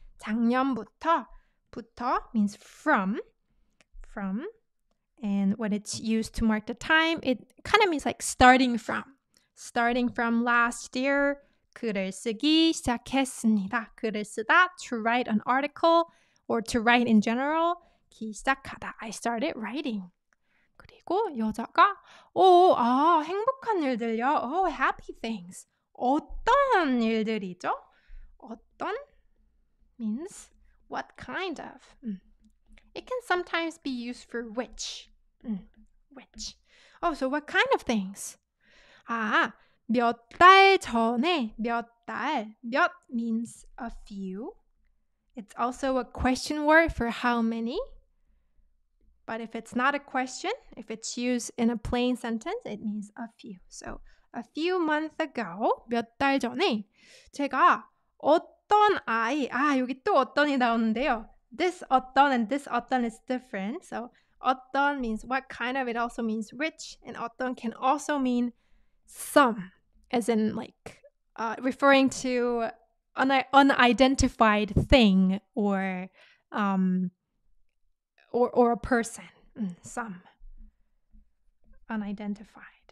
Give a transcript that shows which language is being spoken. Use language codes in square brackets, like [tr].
[en] 작년부터, 부터 means from, and when it's used to mark the time, it kind of means like starting from last year, [ko] 글을 쓰기 시작했습니다. [en] 글을 쓰다, to write an article, or to write in general, 시작하다. I started writing. [ko] 그리고 여자가 행복한 일들요. [en] Happy things. [ko] 어떤 일들이죠? [en] 어떤 means what kind of. It can sometimes be used for which. Which. So what kind of things? [ko] 몇 달 전에, [en] 몇 means a few. It's also a question word for how many. But if it's not a question, if it's used in a plain sentence, it means a few. So a few months ago, [ko] 몇 달 전에 제가 어떤 아이, 여기 또 어떤이 나오는데요. [en] This 어떤 and this 어떤 is different. So 어떤 means what kind of, it also means which, and 어떤 can also mean some, as in like referring to an unidentified thing or a person. Some. Unidentified.